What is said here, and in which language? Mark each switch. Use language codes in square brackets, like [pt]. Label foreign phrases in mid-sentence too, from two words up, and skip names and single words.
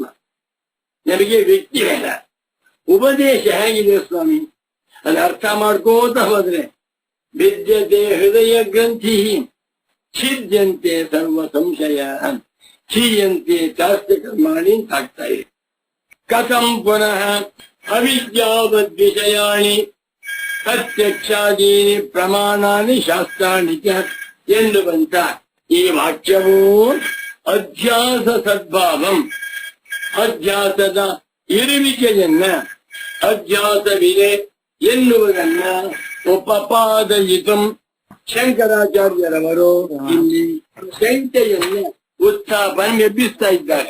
[kn] ನಮಗೆ ವ್ಯಕ್ತಿ ಬೇಡ, ಉಪದೇಶ ಹೇಗಿದೆ ಸ್ವಾಮಿ, ಅದು ಅರ್ಥ ಮಾಡ್ಕೋತ ಹೋದ್ರೆ [sa] ವಿದ್ಯತೆ ಹೃದಯ ಗ್ರಂಥಿ ಛಿದ್ಯಂತೆ ಸರ್ವ ಸಂಶಯ ಕ್ಷೀಯಂತೆ ಚಾಸ್ಯ ಕರ್ಮಾಣಿ [kn] ಆಗ್ತಾ ಇದೆ. [sa] ಕಥಂ ಪುನಃ ಅವಿದ್ಯಾವದ್ ವಿಷಯಾಣಿ ಪ್ರತ್ಯಕ್ಷಾದೀನಿ ಪ್ರಮಾಣಾನಿ ಶಾಸ್ತ್ರಾಣಿ ಚ [kn] ಎನ್ನುವಂತ ಈ ವಾಕ್ಯವು [sa] ಅಧ್ಯಾಸ ಸದ್ಭಾವಂ, [kn] ಅಧ್ಯಾಸದ ಇರುವಿಕೆಯನ್ನ, ಅಧ್ಯಾಸವಿದೆ ಎನ್ನುವುದನ್ನ ಉಪಪಾದಯಿತು ಶಂಕರಾಚಾರ್ಯರವರು ಇಲ್ಲಿ ಶಂಕೆಯನ್ನು ಉತ್ಥಾಪನೆ ಎಬ್ಬಿಸ್ತಾ ಇದ್ದಾರೆ.